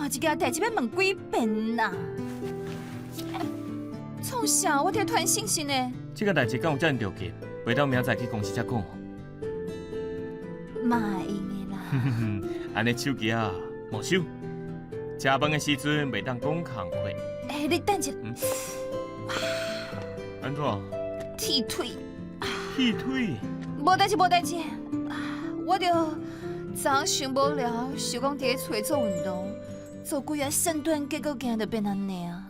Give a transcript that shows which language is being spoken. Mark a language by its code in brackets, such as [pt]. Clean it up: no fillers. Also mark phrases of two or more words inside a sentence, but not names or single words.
[nan] 一件代志要问几遍啦？创啥？我伫传信息呢。这个代志敢有遮尔着急？袂当明仔去公司才讲。嘛会用的啦。安尼手机啊，莫收。食饭的时阵袂当讲空话。你等一。安怎？剃腿。剃腿？无代志，无代志。我着昨想无聊，想讲伫咧厝做运动，做几啊深蹲，结果今日就变安尼啊。